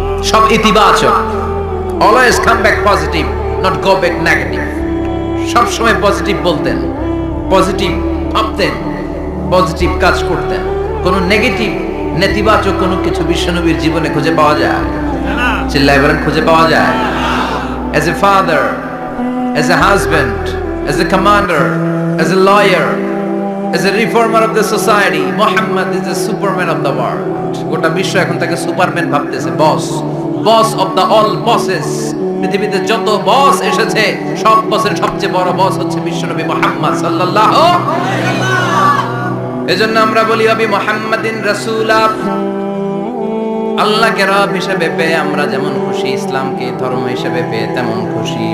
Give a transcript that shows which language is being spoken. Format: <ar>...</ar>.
<bn>সব ইতিবাচক,</bn> <en>Always come back positive, not go back negative.</en> <bn>সব সময় পজিটিভ বলতেন, পজিটিভ ভাবতেন, পজিটিভ কাজ করতেন। কোনো নেগেটিভ, নেতিবাচক কোনো কিছু বিশ্বনবীর জীবনে খুঁজে পাওয়া যায়? চিল্লায় বলেন খুঁজে পাওয়া যায়?</bn> <en>As a father, as a husband, as a commander, as a lawyer, as a reformer of the society, Muhammad is the superman of the world.</en> <bn>গোটা বিশ্ব এখন তাকে সুপারম্যান ভাবতেছে, বস,</bn> <en>Boss of the all bosses.</en> <bn>পৃথিবীতে যত বস এসেছে, সব বসের সবচেয়ে বড় বস হচ্ছে বিশ্বনবী মুহাম্মদ সাল্লাল্লাহু আলাইহি ওয়াসাল্লাম। এজন্য আমরা বলি</bn> <ar>ওয়াবি মুহাম্মাদিন রাসূলা,</ar> <bn>আল্লাহকে রব হিসেবে পেয়ে আমরা যেমন খুশি, ইসলামকে ধর্ম হিসেবে পেয়ে তেমন খুশি।</bn>